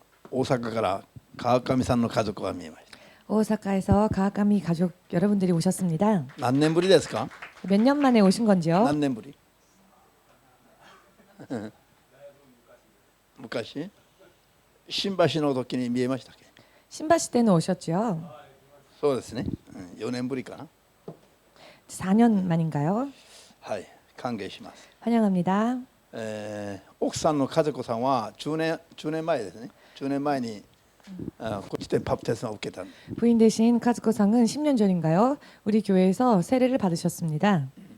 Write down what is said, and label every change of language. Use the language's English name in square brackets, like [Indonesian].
[Japanese] 오사카から 川上さんの家族が見えました。 [Korean] 오사카에서 가와카미 가족 여러분들이 오셨습니다. [Japanese] 何年ぶりですか？ [Korean] 몇 년 만에 오신 건지요? [Japanese] 何年ぶり？昔？新橋の時に見えましたっけ？ [Korean] 신바시 때는 오셨죠? [Japanese] そうですね。4年ぶりかな。 [Korean] 4년 만인가요? [Japanese] はい、歓迎します。 [Korean] 환영합니다. [Japanese] 奥さんの和子さんは10年前ですね。10年前にこっちでバプテスマを受けた。 [Korean] 부인 되신 카즈코상은 10년 전인가요? 우리 교회에서 세례를 받으셨습니다.